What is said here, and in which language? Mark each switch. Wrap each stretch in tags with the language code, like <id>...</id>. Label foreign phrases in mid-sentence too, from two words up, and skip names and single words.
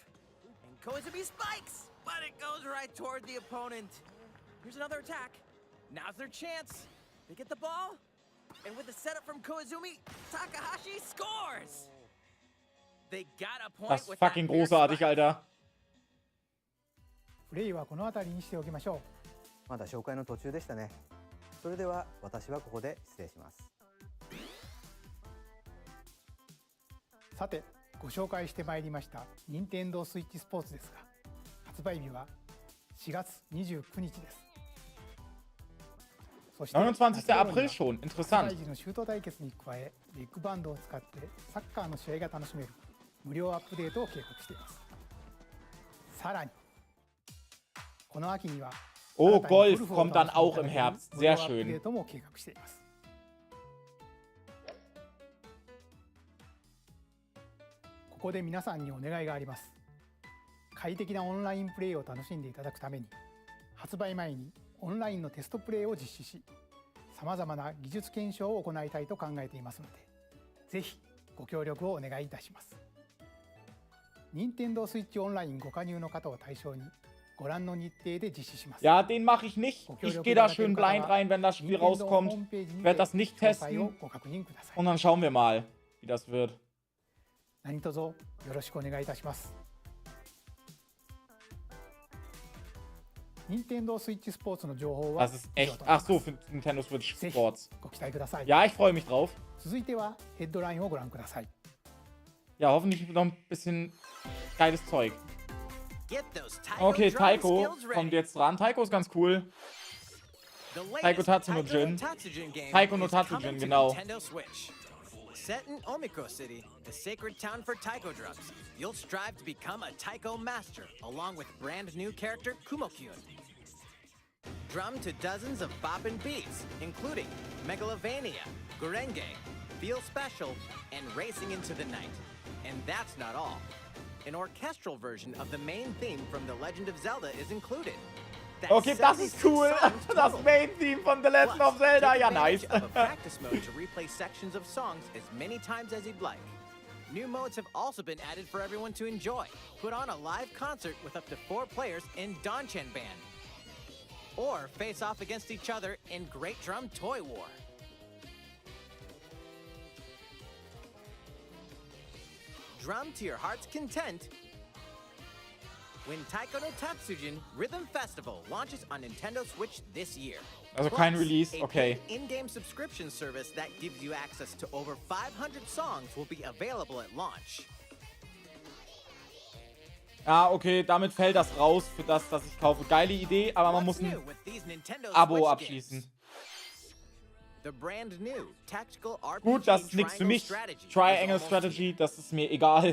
<en>And Koizumi spikes. But it goes right toward the opponent. Here's another attack. Now's their chance. They get the ball. And with the setup from Koizumi, Takahashi scores. They got a point</en> <de>Das ist</de> <en>with that</en> <de>fucking</de> <en>fair</en> <de>großartig,</de> <en>spike.</en> <de>Alter.</de> <ja>プレイはこの辺りにしておきましょう。まだ紹介の途中でしたね。それでは私はここで失礼します。さて、ご紹介してまいりました任天堂スイッチスポーツですが、発売日は4月29日です。そして</ja> <de>29. April schon.</de> <ja>発</ja> <de>Interessant.</de> <ja>売時のシュート対決に加え、ビッグバンドを使ってサッカーの試合が楽しめる無料アップデートを計画しています。さらに、この秋には</ja> <de>Oh, Golf kommt dann auch im Herbst. Sehr schön.</de> <ja>も計画しています。ここで皆さんにお願いがあります。快適なオンラインプレイを楽しんでいただくために、発売前にオンラインのテストプレイを実施し、さまざまな技術検証を行いたいと考えていますので、ぜひご協力をお願いいたします。任天堂スイッチオンラインご加入の方を対象に、ご覧の日程で実施します。</ja> <de>Ja, den mache ich nicht. Ich gehe da schön blind rein, wenn das Spiel rauskommt. Werde das nicht testen. Und dann schauen wir mal, wie das wird.</de> <ja>何卒よろしくお願いいたします。任天堂スイッチスポーツの情報は</ja> <de>Das ist echt. Ach so, für Nintendo Switch Sports.</de> <ja>ご期待ください。</ja> <de>Ja, ich freue mich drauf.</de> <ja>続いてはヘッドラインをご覧ください。</ja> <de>Ja, hoffentlich noch ein bisschen geiles Zeug. Okay, Taiko kommt jetzt dran. Taiko ist ganz cool. Taiko Tatsujin. Taiko no Tatsujin, genau.</de> <en>Set in Omiko City, the sacred town for taiko drums, you'll strive to become a taiko master, along with brand new character Kumo-kyun. Drum to dozens of boppin' beats, including Megalovania, Gurenge, Feel Special, and Racing into the Night. And that's not all. An orchestral version of the main theme from The Legend of Zelda is included. That's</en> <de>Okay, das ist cool. Das Main-Theme von The Legend of Zelda. Ja, nice.</de> <en>Of a practice mode to replay sections of songs as many times as you'd like. New modes have also been added for everyone to enjoy. Put on a live concert with up to 4 players in Danchan Band. Or face off against each other in Great Drum Toy War. Drum to your heart's content when Taiko no Tatsujin Rhythm Festival launches on Nintendo Switch this year.</en> <de>Also kein</de> <en>Plus,</en> <de>Release,</de> <en>a</en> <de>okay.</de> <en>paid in-game subscription service that gives you access to over 500 songs will be available at launch.</en> <de>Ah, okay, damit fällt das raus für das ich kaufe. Geile Idee, aber man muss ein Abo abschließen.</de> <en>The brand new tactical RPG</en> <de>Gut, das ist nichts für mich. Triangle Strategy, das ist mir egal.</de>